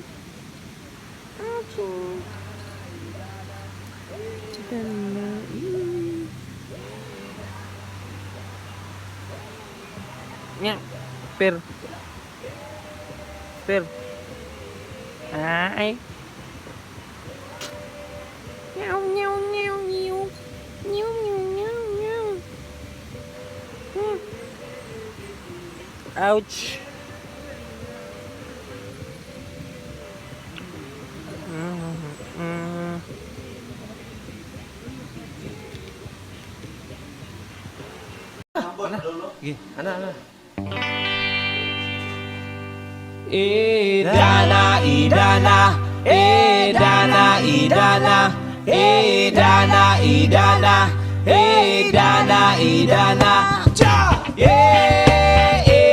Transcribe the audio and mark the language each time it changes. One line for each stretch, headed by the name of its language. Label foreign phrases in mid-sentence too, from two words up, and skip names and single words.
English: Ouchie! Nya. Per. Per. Ay. Meow meow meow meow meow meow meow meow. Ouch. Ana. Idana, Idana, Idana, Idana, Idana, Idana, Idana, Idana, cha, yeah,